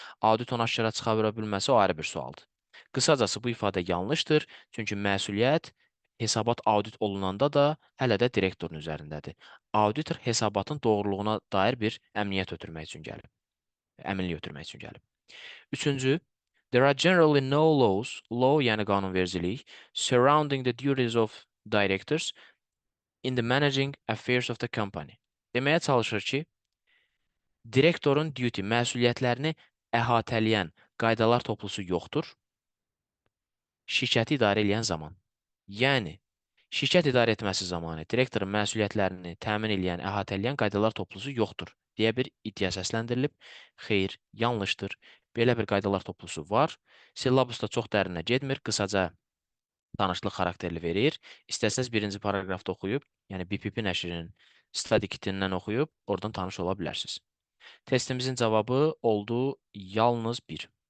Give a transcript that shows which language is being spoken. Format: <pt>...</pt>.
<az>Audit onu aşkara çıxara bilməsə o ayrı bir sualdır. Qısacası bu ifadə yanlışdır, çünki məsuliyyət hesabat audit olunanda da hələ də direktorun üzərindədir. Auditor hesabatın doğruluğuna dair bir əmniyyət ötürmək üçün gəlib. Əminlik ötürmək üçün gəlib. Üçüncü,</az> <en>there are generally no laws, law</en> <az>yəni qanunvericilik,</az> <en>surrounding the duties of directors in the managing affairs of the company.</en> <az>Deməyə çalışır ki, direktorun duty, məsuliyyətlərini əhatələyən qaydalar toplusu yoxdur, şirkəti idarə edən zaman. Yəni, şirkət idarə etməsi zamanı direktorun məsuliyyətlərini təmin edən, əhatələyən qaydalar toplusu yoxdur deyə bir iddia səsləndirilib. Xeyr, yanlışdır. Belə bir qaydalar toplusu var. Syllabusda çox dərinə getmir, qısaca tanışlıq xarakterli verir. İstəsəz birinci paragrafda oxuyub, yəni BPP nəşrinin study kitindən oxuyub, oradan tanış ola bilərsiniz. Testimizin cavabı oldu yalnız 1.</az>